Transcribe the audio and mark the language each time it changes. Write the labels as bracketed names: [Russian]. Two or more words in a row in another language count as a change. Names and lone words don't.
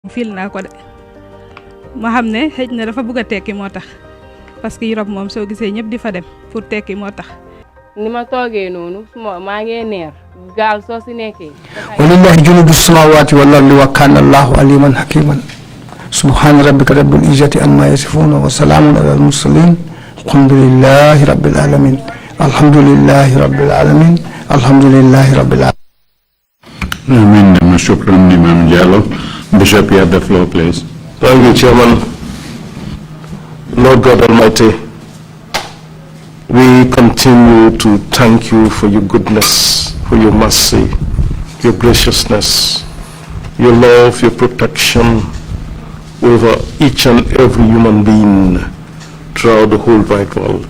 [Wolof] fil naa ko de ma xam ne xëj na dafa bëgg a tekki moo tax [French] parce que [Wolof] Europe moom soo gisee ñëpp di fa dem pour tekki moo tax. ni ma toogee noonu maa ngi neer gaal soo si nekkee. [Arabic] ولله جنود السماوات والأرض وكان الله عليما حكيما سبحان ربك رب العزة عما يصفون وسلام على المرسلين الحمد لله رب العالمين الحمد لله رب العالمين الحمد لله رب العالمين. [English] Amen. Shukran, Imam Jallo. Bishop, you have the floor, please. Thank you, Chairman. Lord God Almighty, we continue to thank you for your goodness, for your mercy, your graciousness, your love, your protection over each and every human being throughout the whole wide world.